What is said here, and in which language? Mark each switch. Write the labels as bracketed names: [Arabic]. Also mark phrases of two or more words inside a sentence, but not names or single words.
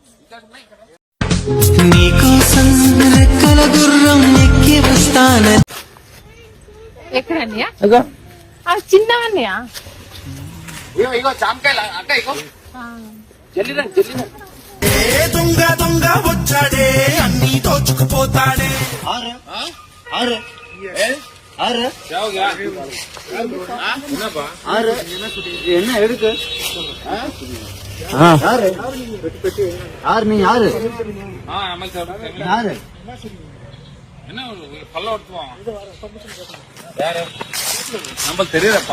[Telugu] ఎక్కడన్నయ్యా చిన్నవన్నయ్యా ఇగో చామకాయలు అక్క ఇగో చెల్లిరండి దొంగ దొంగ వచ్చాడే అన్ని దోచుకుపోతాడే. [Tamil] என்ன எடுக்கு யாரு யாரு நீ யாரு யாரு நமக்கு தெரியலப்பா.